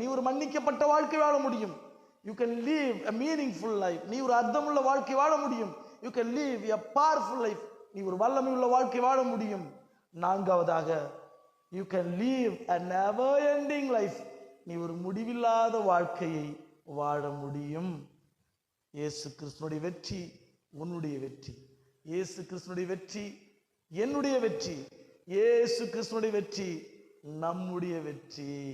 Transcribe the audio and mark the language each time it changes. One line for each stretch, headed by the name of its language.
Tamil: நீ ஒரு மன்னிக்கப்பட்ட வாழ்க்கை வாழ முடியும்.
English: You can live a meaningful life.
Tamil: நீ ஒரு அர்த்தமுள்ள வாழ்க்கை வாழ முடியும்.
English: You can live a powerful life.
Tamil: நீ ஒரு வல்லமை உள்ள வாழ்க்கை வாழ முடியும். 4வதாக,
English: You can live a never ending life.
Tamil: நீ ஒரு முடிவில்லாத வாழ்க்கையை வாழ முடியும். இயேசு கிறிஸ்துவினுடைய வெற்றி உன்னுடைய வெற்றி, இயேசு கிறிஸ்துவினுடைய வெற்றி என்னுடைய வெற்றி, இயேசு கிறிஸ்துவினுடைய வெற்றி நம்முடைய வெற்றி.